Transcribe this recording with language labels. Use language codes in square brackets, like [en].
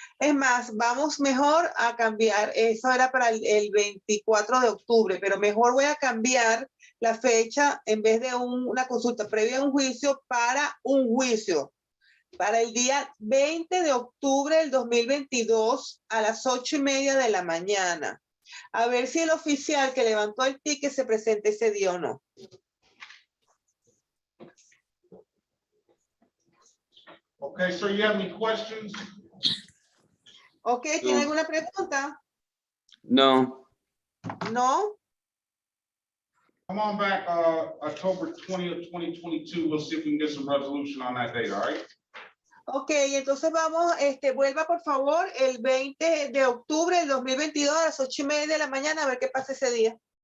[es] Es más, vamos mejor a cambiar, eso era para el 24 de octubre, pero mejor voy a cambiar la fecha en vez de una consulta previa a un juicio para un juicio. Para el día 20 de octubre del 2022 a las 8:30 de la mañana. A ver si el oficial que levantó el ticket se presenta ese día o no. [en] Okay, so you have any questions? [es] Okay, ¿tiene alguna pregunta? No. No. [en] Come on back October 20th, 2022. We'll see if we can get some resolution on that date, all right? [es] Ok, entonces vamos, vuelva por favor el 20 de octubre del 2022 a las 8:30 de la mañana a ver qué pasa ese día.